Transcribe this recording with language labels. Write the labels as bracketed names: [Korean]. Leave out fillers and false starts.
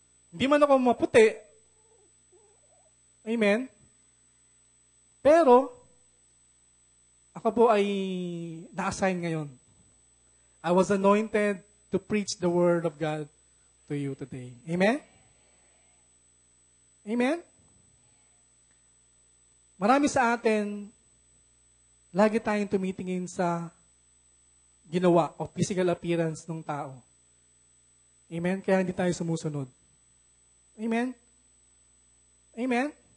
[Filipino] Hindi man ako maputi. Amen? Pero, ako po ay na-assign ngayon. [English] I was anointed to preach the Word of God to you today. Amen? Amen? [Filipino] Marami sa atin, lagi tayong tumitingin sa ginawa o physical appearance ng tao. Amen? Kaya hindi tayo sumusunod. Amen? Amen?